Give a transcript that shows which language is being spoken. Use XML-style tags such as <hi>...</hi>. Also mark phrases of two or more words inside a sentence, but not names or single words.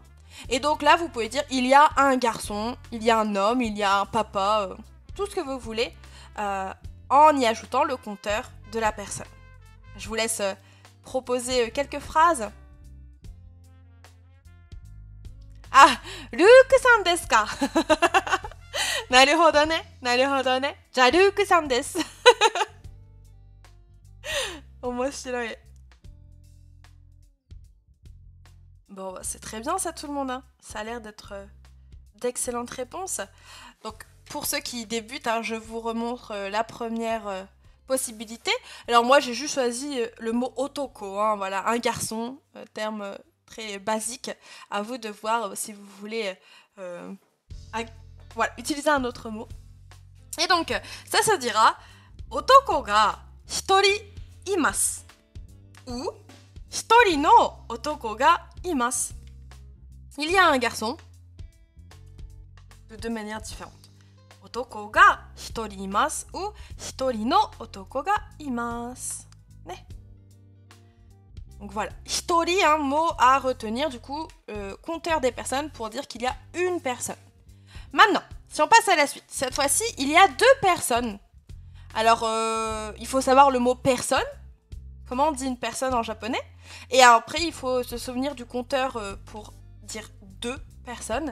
<fr>Et donc là, vous pouvez dire il y a un garçon, il y a un homme, il y a un papa, tout ce que vous voulez, en y ajoutant le compteur de la personne. Je vous laisse proposer quelques phrases. Ah,</fr> <ja>ルークさんですか? なるほどね、なるほどね. じゃ、ルークさんです. 面白い.</ja> <fr>Bon, c'est très bien ça tout le monde, hein. Ça a l'air d'être d'excellentes réponses. Donc, pour ceux qui débutent, je vous remontre la première possibilité. Alors moi, j'ai juste choisi le mot otoko, voilà, un garçon, terme très basique. À vous de voir si vous voulez voilà, utiliser un autre mot. Et donc, ça se dira</fr> <ja>男が一人います</ja> <fr>ou</fr> <ja>一人の男がいます.</ja> <fr>Il y a un garçon de deux manières différentes.</fr> <ja>男が一人います ou 一人の男がいます.</ja> <fr>Donc voilà, hitori, un mot à retenir, du coup, compteur des personnes pour dire qu'il y a une personne. Maintenant, si on passe à la suite, cette fois-ci, il y a deux personnes. Alors, il faut savoir le mot personne. Comment on dit une personne en japonais? Et après, il faut se souvenir du compteur pour dire deux personnes.</fr>